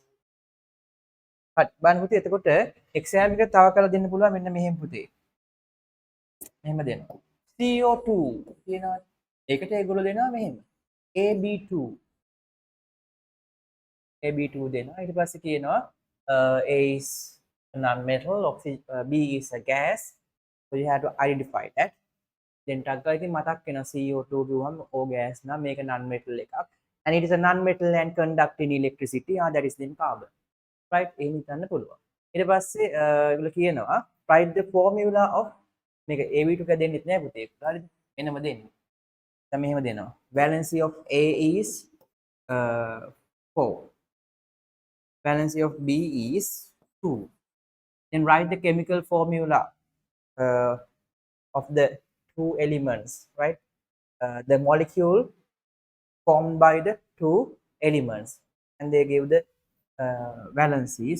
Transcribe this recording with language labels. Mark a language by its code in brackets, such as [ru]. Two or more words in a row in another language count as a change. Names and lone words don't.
[si] හරි. බලන්න පුතේ එතකොට එක්සෑම් එක තව කරලා දෙන්න පුළුවන් මෙන්න මෙහෙම පුතේ. මෙහෙම දෙනවා. CO2 කියනවා. ඒකට ඒගොල්ලෝ දෙනවා මෙහෙම. AB2 දෙනවා. ඊට පස්සේ කියනවා [en] A is a non-metal, B is a gas. So you have to identify that. [si] Then ටක් ගාලා ඉතින් මතක් වෙනවා CO2 කිව්වම O gas නම් මේක non-metal එකක්. [en] And it is a non-metal and conducting electricity. That is then carbon. Right? [si] එහෙම හිතන්න පුළුවන්. ඊට පස්සේ ඒගොල්ලෝ කියනවා [en] write the formula of [si] මේක AB2 එක දෙන්නෙත් නෑ පුතේ. හරිද? එනම දෙන්නේ. දැන් මෙහෙම දෙනවා. [en] Valency of A is 4. Valency of B is 2. Then write the chemical formula of the two elements, right? The molecule formed by the two elements, and they give the valencies.